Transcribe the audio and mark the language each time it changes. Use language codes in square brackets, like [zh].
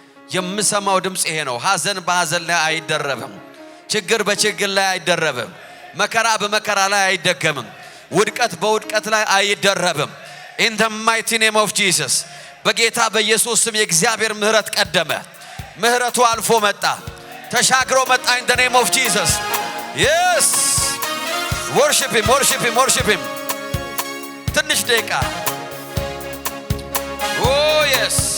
[am] የምሰማው ድምጽ ይሄ ነው። ሐዘን በሐዘን ላይ አይደረብም። ችግር በችግር ላይ አይደረብም። መከራ በመከራ ላይ አይደገምም። ውድቀት በውድቀት ላይ አይደረብም። [en] In the mighty name of Jesus. [am] በጌታ በኢየሱስ ስም የእግዚአብሔር ምህረት ቀደመ። ምህረቱ አልፎ መጣ። ተሻግሮ መጣ። [en] In the name of Jesus. Yes. Worship him, worship him, worship him. [am] ትንሽ ደቂቃ [en] Oh yes.